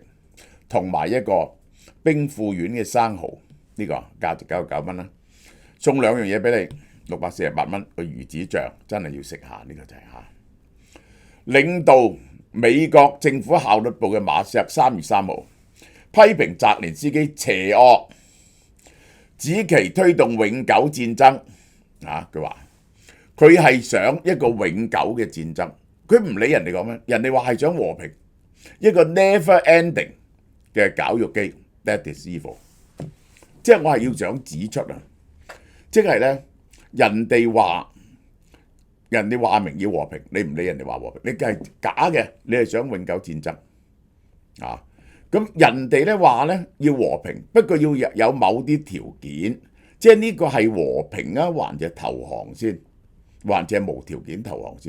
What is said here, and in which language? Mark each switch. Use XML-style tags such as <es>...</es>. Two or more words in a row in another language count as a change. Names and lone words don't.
<yue>同埋一個冰富苑嘅生蠔，呢個價值99蚊啦，送兩樣嘢俾你。648蚊個魚子醬真係要食下，呢個就係領導美國政府效率部嘅馬錫3月3號批評澤連斯基邪惡，指其推動永久戰爭。佢話佢係想一個永久嘅戰爭，佢唔理人哋講咩，人哋話係想和平，一個</yue> <en>never ending</en> <yue>嘅絞肉機。</yue> <en>That is evil。</en> <yue>即係我係要想指出啊，即係咧。人哋話明要和平，你唔理人哋話和平，你係假嘅，你係想永久戰爭咁人哋咧話咧要和平，不過要有某啲條件，即係呢個係和平啊，還是投降先，還是係無條件投降先？</yue>